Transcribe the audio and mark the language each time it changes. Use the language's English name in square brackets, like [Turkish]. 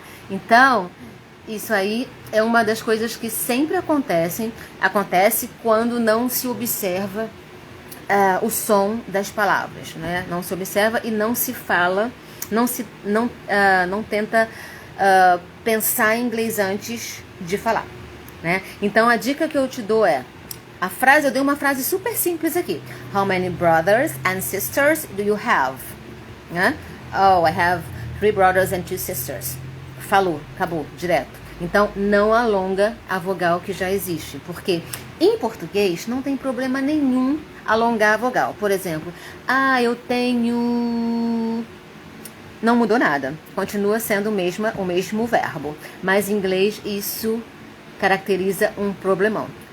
[Portuguese] Então, isso aí é uma das coisas que sempre acontece quando não se observa o som das palavras, né? Não se observa e não se fala, não tenta pensar em inglês antes de falar, né? Então a dica que eu te dou é eu dei uma frase super simples aqui. [English] How many brothers and sisters do you have? [Portuguese] Né? [English] Oh, I have 3 brothers and 2 sisters. [Portuguese] Falou, acabou, direto. Então, não alonga a vogal que já existe, porque em português não tem problema nenhum alongar a vogal. Por exemplo, eu tenho... Não mudou nada, continua sendo o mesmo verbo, mas em inglês isso caracteriza um problemão.